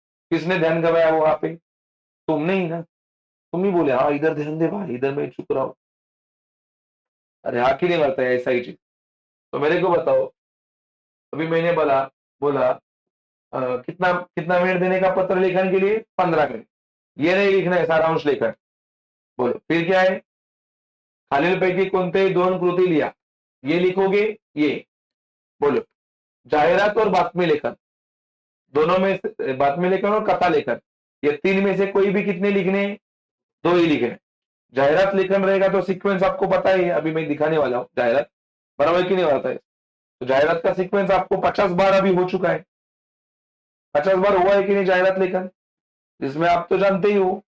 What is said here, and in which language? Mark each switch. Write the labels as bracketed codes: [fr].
[hi] किसने ध्यान गवाया वो वहां पे, तुमने ही ना। तुम ही बोले हाँ इधर ध्यान दे भाई, इधर मैं चुप रहा हूँ। अरे हाँ कि नहीं वार्ता है, ऐसा ही चीज। तो मेरे को बताओ, अभी मैंने बोला बोला कितना कितना मिनट देने का पत्र लेखन के लिए, 15 मिनट। ये नहीं लिखना है सारांश लेखन। बोलो फिर क्या है, [mr] खालीलपैकी कोणतेही 2 कृती लिहा, [hi] ये लिखोगे ये। बोलो जाहिरात और बातमी लेखन, दोनों में से बातमी लेखन और कथा लेखन, ये 3 में से कोई भी कितने लिखने हैं, 2 ही लिखने हैं। जाहिरात लेखन रहेगा तो सीक्वेंस आपको पता ही है, अभी मैं दिखाने वाला हूँ जाहिरात, बराबर कि नहीं होता है। तो जाहिरात का सीक्वेंस आपको 50 बार अभी हो चुका है, 50 बार हुआ है कि नहीं जाहिरात लेखन, जिसमें आप तो जानते ही हो।